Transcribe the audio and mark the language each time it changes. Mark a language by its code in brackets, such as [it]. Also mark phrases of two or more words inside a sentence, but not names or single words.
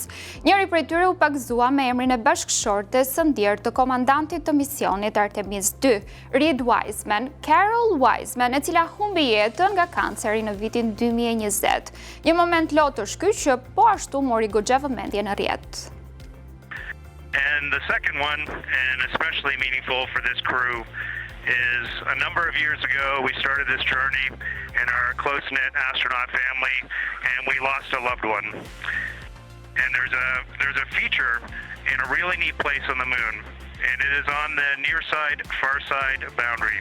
[sq] Njëri prej tyre u pagëzua me emrin e bashkëshortes së ndjerë të komandantit të misionit Artemis 2, Reed Wiseman, Carol Wiseman, e cila humbi jetën nga kanceri në vitin 2020. Një moment lotësh ky që po ashtu mori goxha vëmendje në rrjet. [en] And the second one, and especially meaningful for this crew, is a number of years ago we started this journey in our close-knit astronaut family, and we lost a loved one. And there's a feature in a really neat place on the moon, and it is on the near side, far side boundary.